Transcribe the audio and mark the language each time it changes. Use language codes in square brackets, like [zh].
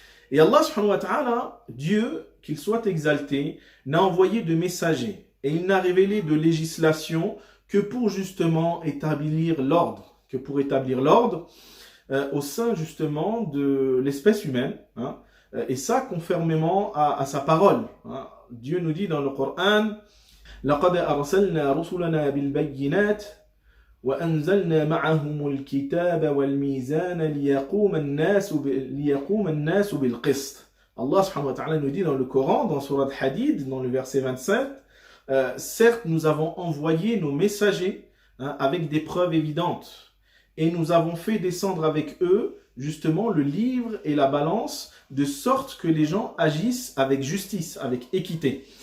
[fr] Et Allah subhanahu wa ta'ala, Dieu, qu'il soit exalté, n'a envoyé de messagers et il n'a révélé de législation que pour justement établir l'ordre, au sein justement de l'espèce humaine, hein, et ça conformément à sa parole. Hein. Dieu nous dit dans le Coran, [ar] لقد أرسلنا رسلنا بالبينات وأنزلنا معهم الكتاب والميزان ليقوم الناس بالقسط. [fr] Allah subhanahu wa ta'ala nous dit dans le Coran, dans Surat Hadid, dans le verset 27, certes nous avons envoyé nos messagers, hein, avec des preuves évidentes et nous avons fait descendre avec eux justement le livre et la balance de sorte que les gens agissent avec justice, avec équité.